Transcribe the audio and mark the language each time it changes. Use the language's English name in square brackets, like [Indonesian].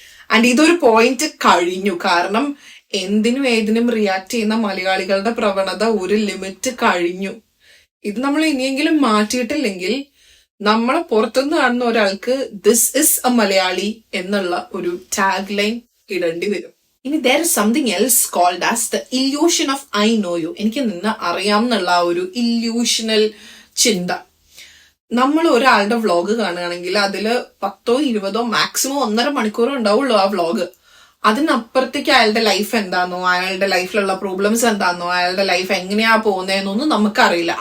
[Malayalam] And ഇതൊരു point കഴിഞ്ഞു. കാരണം എന്തിനും ഏതിനും റിയാക്ട് ചെയ്യുന്ന മലയാളികളുടെ പ്രവണത ഒരു ലിമിറ്റ് കഴിഞ്ഞു. ഇത് നമ്മൾ ഇനിയെങ്കിലും മാറ്റിയിട്ടില്ലെങ്കിൽ നമ്മളെ പുറത്തുനിന്ന് കാണുന്ന ഒരാൾക്ക് [English] this is a Malayali [Malayalam] എന്നുള്ള ഒരു ടാഗ് ലൈൻ ഇടേണ്ടി വരും. [English] ഇനി there is something else called as the illusion of I know you. [Malayalam] എനിക്ക് നിന്നെ അറിയാം എന്നുള്ള ആ ഒരു ഇല്യൂഷണൽ ചിന്ത. നമ്മൾ ഒരാളുടെ വ്ളോഗ് കാണുകയാണെങ്കിൽ അതിൽ 10-20 മാക്സിമം 1.5 മണിക്കൂർ ഉണ്ടാവുള്ളൂ ആ വ്ളോഗ്. അതിനപ്പുറത്തേക്ക് അയാളുടെ ലൈഫ് എന്താണോ, അയാളുടെ ലൈഫിലുള്ള പ്രോബ്ലംസ് എന്താണോ, അയാളുടെ ലൈഫ് എങ്ങനെയാ പോകുന്നതെന്നൊന്നും നമുക്കറിയില്ല.